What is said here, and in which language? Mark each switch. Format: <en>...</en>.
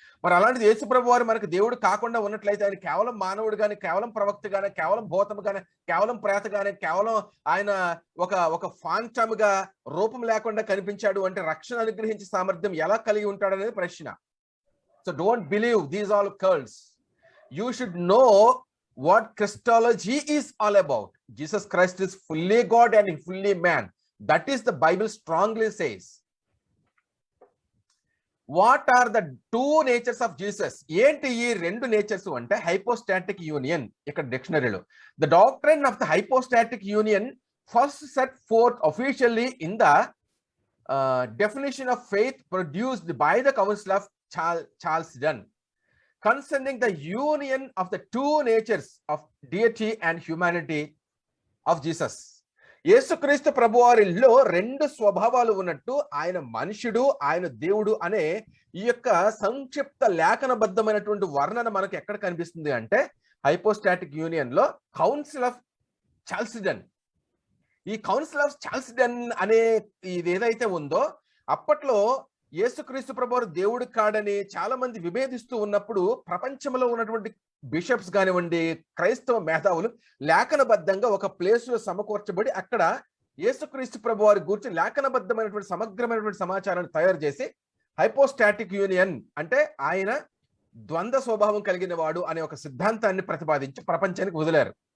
<te>మరి అలాంటిది యేసు ప్రభువారు మనకు దేవుడు కాకుండా ఉన్నట్లయితే ఆయన కేవలం మానవుడు గాని, కేవలం ప్రవక్త గాని, కేవలం భూతము గాని, కేవలం ప్రేత గాని, కేవలం ఆయన ఒక ఫాంటమ్గా రూపం లేకుండా కనిపించాడు అంటే రక్షణ అనుగ్రహించే సామర్థ్యం ఎలా కలిగి ఉంటాడు అనేది ప్రశ్న.</te> <en>So don't believe these all cults. You should know what Christology is all about. Jesus Christ is fully God and fully man. That is the Bible strongly says. What are the two natures of Jesus?</en> <te>ఏంటి ఈ రెండు nature's అంటే hypostatic union. ఇక్కడ డిక్షనరీలో</te> <en>the doctrine of the hypostatic union first set forth officially in the definition of faith produced by the Council of Chalcedon concerning the union of the two natures of deity and humanity of Jesus.</en> <te>యేసుక్రీస్తు ప్రభువారిలో రెండు స్వభావాలు ఉన్నట్టు ఆయన మనుషుడు, ఆయన దేవుడు అనే ఈ యొక్క సంక్షిప్త లేఖనబద్ధమైనటువంటి వర్ణన మనకు ఎక్కడ కనిపిస్తుంది అంటే హైపోస్టాటిక్ యూనియన్ లో కౌన్సిల్ ఆఫ్ చాల్సిడన్. ఈ కౌన్సిల్ ఆఫ్ చాల్సిడన్ అనే ఇది ఏదైతే ఉందో అప్పట్లో యేసుక్రీస్తు ప్రభువారు దేవుడు కాడని చాలా మంది విభేదిస్తూ ఉన్నప్పుడు ప్రపంచంలో ఉన్నటువంటి బిషప్స్ కానివ్వండి, క్రైస్తవ మేధావులు లేఖనబద్ధంగా ఒక ప్లేస్ లో సమకూర్చబడి అక్కడ యేసుక్రీస్తు ప్రభువారి గురించి లేఖనబద్ధమైనటువంటి సమగ్రమైనటువంటి సమాచారాన్ని తయారు చేసి హైపోస్టాటిక్ యూనియన్ అంటే ఆయన ద్వంద్వ స్వభావం కలిగిన వాడు అనే ఒక సిద్ధాంతాన్ని ప్రతిపాదించి ప్రపంచానికి వదిలారు.</te>